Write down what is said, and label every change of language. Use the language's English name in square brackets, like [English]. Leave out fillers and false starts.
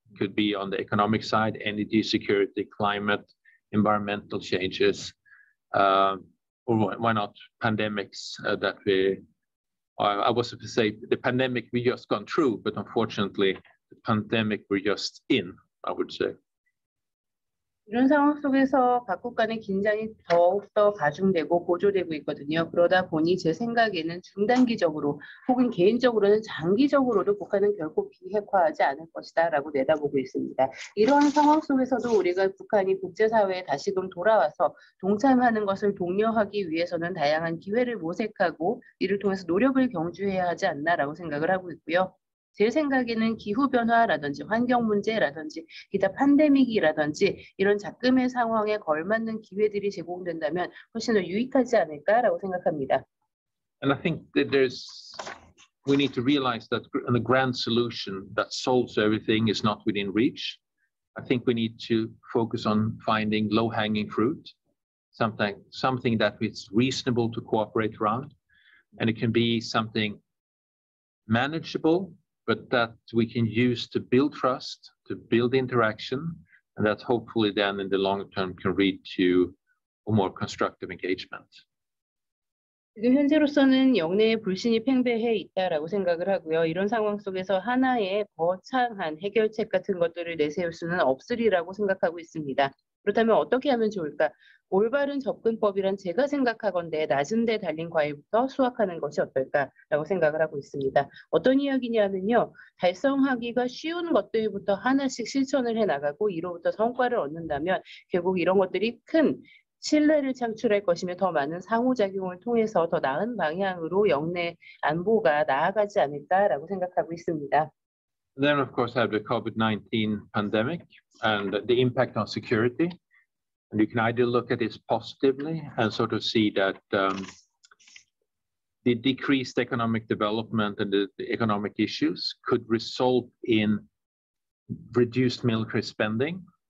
[English] Could be on the economic side, energy security, climate, environmental changes, or why not pandemics that I was to say the pandemic we just gone through, but unfortunately the pandemic we're just in, I would say. [Korean] 이런 상황 속에서 각국 간의 긴장이 더욱더 가중되고 고조되고 있거든요. 그러다 보니 제 생각에는 중단기적으로 혹은 개인적으로는 장기적으로도 북한은 결코 비핵화하지 않을 것이다라고 내다보고 있습니다. 이러한 상황 속에서도 우리가 북한이 국제사회에 다시금 돌아와서 동참하는 것을 독려하기 위해서는 다양한 기회를 모색하고 이를 통해서 노력을 경주해야 하지 않나라고 생각을 하고 있고요. 제 생각에는 기후변화라든지 환경문제라든지 기타 팬데믹이라든지 이런 작금의 상황에 걸맞는 기회들이 제공된다면 훨씬 더 유익하지 않을까라고 생각합니다. [English] And I think that we need to realize that the grand solution that solves everything is not within reach. I think we need to focus on finding low-hanging fruit, something that is reasonable to cooperate around, and it can be something manageable, but that we can use to build trust, to build interaction, and that hopefully then in the long term can lead to a more constructive engagement. [Korean] 지금 현재로서는 영내의 불신이 팽배해 있다라고 생각을 하고요. 이런 상황 속에서 하나의 거창한 해결책 같은 것들을 내세울 수는 없으리라고 생각하고 있습니다. 그렇다면 어떻게 하면 좋을까? 올바른 접근법이란 제가 생각하건대 낮은 데 달린 과일부터 수확하는 것이 어떨까라고 생각을 하고 있습니다. 어떤 이야기냐면요. 달성하기가 쉬운 것들부터 하나씩 실천을 해나가고 이로부터 성과를 얻는다면 결국 이런 것들이 큰 신뢰를 창출할 것이며 더 많은 상호작용을 통해서 더 나은 방향으로 영내 안보가 나아가지 않을까라고 생각하고 있습니다. [English] Then, of course, have the COVID-19 pandemic and the impact on security. And you can either look at this positively and sort of see that the decreased economic development and the economic issues could result in reduced military spending.